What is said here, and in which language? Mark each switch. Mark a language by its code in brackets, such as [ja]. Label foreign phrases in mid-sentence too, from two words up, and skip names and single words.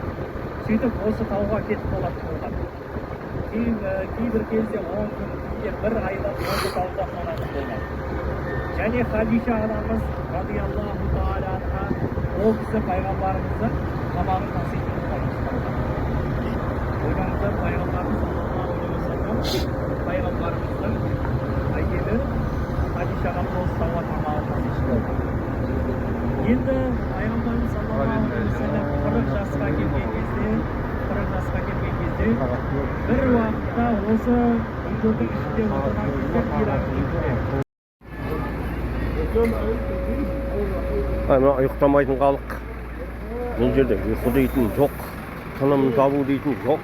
[kk] Сөйтіп осы тауға кетіп қалатын болған. Кейбір кезде 10 күн, бір айда осы тауда қонатын болған. Және Хадиша анамыз [ar] رضي الله تعالى عنها [kk] ол кісі пайғамбарымызды тамағын таситын болған. Ойлаңыздар, пайғамбарымыз [ar] صلى الله عليه وسلم [kk] пайғамбарымыздың әйелі Хадиша анамыз осы тауға тамағын таситын болды. Енді пайғамбарымыз [ar] صلى الله عليه وسلم [kk] 40 жасқа келген кезде бір уақытта осы үйлердің ішінде отырған кезде Мына ұйықтамайтын халық. Бұл жерде ұйқы дейтін жоқ, тыным табу дейтін жоқ.